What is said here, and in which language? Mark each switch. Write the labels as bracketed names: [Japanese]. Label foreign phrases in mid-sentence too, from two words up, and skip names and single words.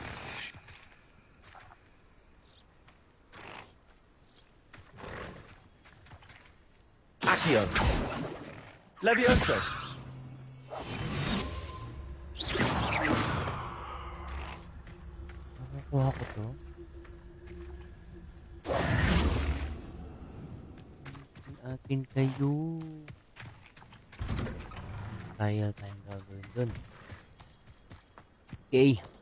[Filipino] Accio. Levioso. Nakukuha ko to. Akin kayo. Kaya tayong gagawin dun. Okay.